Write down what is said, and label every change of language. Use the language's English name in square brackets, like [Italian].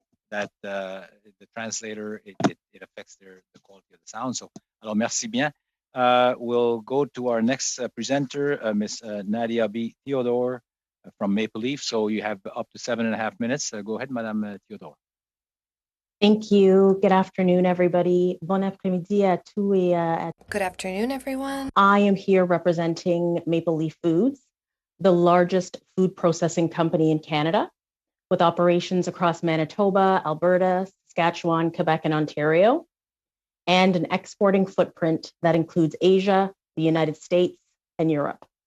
[English] That the translator, it affects the quality of the sound. So, [French] alors merci bien. [English] We'll go to our next presenter, Ms. Nadia B. Theodore from Maple Leaf. So you have up to 7.5 minutes. Go ahead, Madame Theodore. Thank you. Good afternoon, everybody. [French] Bon après-midi à tous et à... [English] Good afternoon, everyone. I am here representing Maple Leaf Foods, the largest food processing company in Canada, with operations across Manitoba, Alberta, Saskatchewan, Quebec, and Ontario, and an exporting footprint that includes Asia, the United States, and Europe.